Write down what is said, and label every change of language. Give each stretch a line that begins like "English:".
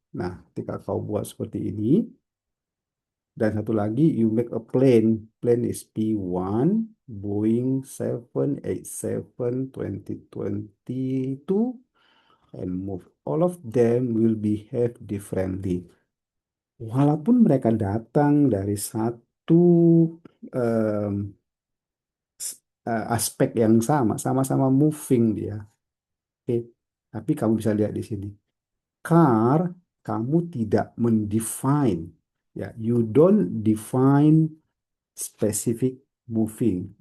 Indonesian: Nah, ketika kau buat seperti ini dan satu lagi
English: you make a plane. Plane is P1 Boeing 787-2022 and move. All of them will behave differently.
Indonesian: Walaupun mereka datang dari satu em, aspek yang sama, sama-sama moving dia. Oke, tapi kamu bisa lihat di sini. Car, kamu tidak mendefine.
English: Ya, you don't define specific moving.